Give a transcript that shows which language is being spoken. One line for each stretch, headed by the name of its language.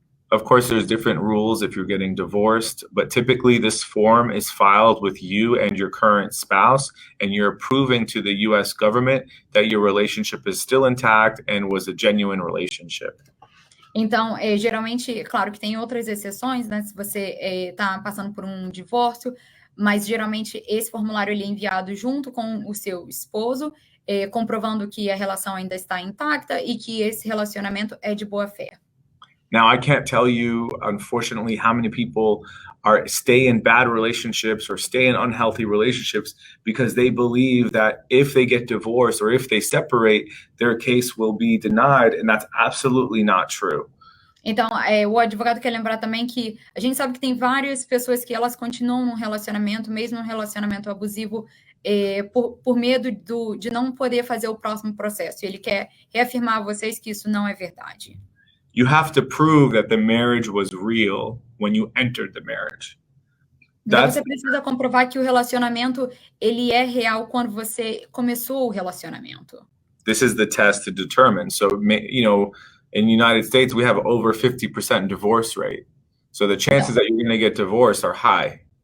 English: Of course, there's different rules if you're getting divorced, but typically this form is filed with you and your current spouse, and you're proving to the U.S. government that your relationship is still intact and was a genuine relationship.
Portuguese: Então, geralmente, claro que tem outras exceções, né? Se você está passando por um divórcio, mas geralmente esse formulário ele é enviado junto com o seu esposo, comprovando que a relação ainda está intacta e que esse relacionamento é de boa fé.
English: Now, I can't tell you, unfortunately, how many people stay in bad relationships or stay in unhealthy relationships because they believe that if they get divorced or if they separate, their case will be denied, and that's absolutely not true.
Portuguese: Então, o advogado quer lembrar também que a gente sabe que tem várias pessoas que elas continuam num relacionamento, mesmo num relacionamento abusivo, por medo de não poder fazer o próximo processo. E ele quer reafirmar a vocês que isso não é verdade.
English: You have to prove that the marriage was real when you entered the marriage.
Portuguese: Então você precisa comprovar que o relacionamento ele é real quando você começou o relacionamento.
English: This is the test to determine. So, you know, in the United States, we have over 50% divorce rate. So the chances that you're going to get divorced are high.